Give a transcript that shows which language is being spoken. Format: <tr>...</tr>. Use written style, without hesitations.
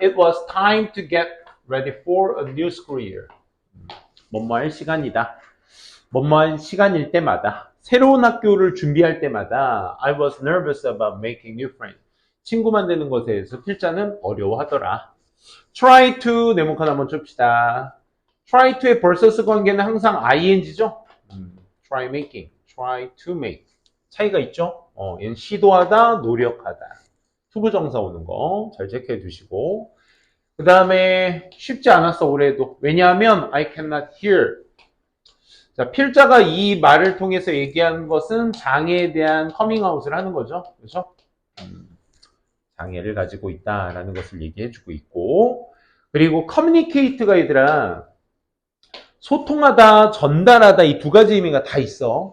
<en>It was time to get ready for a new school year.</en> <ko>뭐뭐할 시간이다. 뭐뭐할 시간일 때마다, 새로운 학교를 준비할 때마다</ko> <en>I was nervous about making new friends.</en> <ko>친구 만드는 것에 대해서 필자는 어려워하더라. try to 네모칸 한번 줍시다. try to의 versus 관계는 항상 ing죠.</ko> <en>try making, try to make.</en> <ko>차이가 있죠? 얘는 시도하다, 노력하다. 투부정사 오는 거 잘 체크해 두시고, 그 다음에 쉽지 않았어 올해도. 왜냐하면</ko> <en>I cannot hear.</en> <ko>자, 필자가 이 말을 통해서 얘기하는 것은 장애에 대한 커밍아웃을 하는 거죠. 그렇죠? 장애를 가지고 있다라는 것을 얘기해 주고 있고, 그리고 communicate가 얘들아 소통하다, 전달하다, 이 두 가지 의미가 다 있어.</ko>